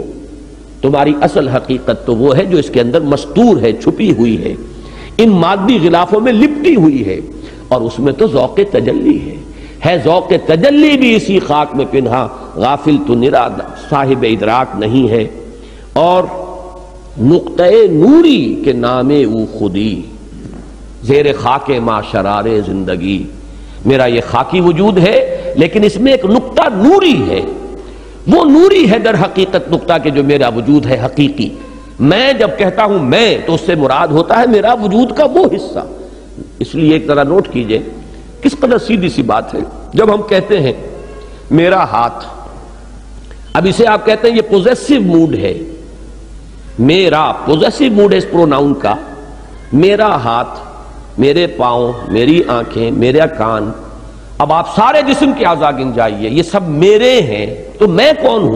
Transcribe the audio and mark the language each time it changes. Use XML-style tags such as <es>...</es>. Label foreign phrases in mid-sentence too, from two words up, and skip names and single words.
<ur>تمہاری اصل حقیقت تو وہ ہے جو اس کے اندر مستور ہے، چھپی ہوئی ہے، ان مادی غلافوں میں لپٹی ہوئی ہے، اور اس میں تو ذوق تجلی ہے ذوق تجلی بھی اسی خاک میں پنہا، غافل تو نرا صاحب ادراک نہیں ہے۔</ur> <fa>اور نقطۂ نوری کے نام او خودی، زیر خاک ما شرار زندگی۔</fa> <ur>میرا یہ خاکی وجود ہے لیکن اس میں ایک نقطہ نوری ہے، وہ نوری ہے در حقیقت نقطہ کہ جو میرا وجود ہے حقیقی۔ میں جب کہتا ہوں میں تو اس سے مراد ہوتا ہے میرا وجود کا وہ حصہ۔ اس لیے ایک طرح نوٹ کیجئے کس قدر سیدھی سی بات ہے، جب ہم کہتے ہیں میرا ہاتھ، اب اسے آپ کہتے ہیں یہ</ur> <en>possessive mode</en> <ur>ہے، میرا</ur> <en>possessive mode</en> <ur>ہے اس پروناؤن کا، میرا ہاتھ، میرے پاؤں، میری آنکھیں، میرا کان، اب آپ سارے جسم کے اعضاء گن جائیے، یہ سب میرے ہیں، تو میں کون ہوں؟</ur>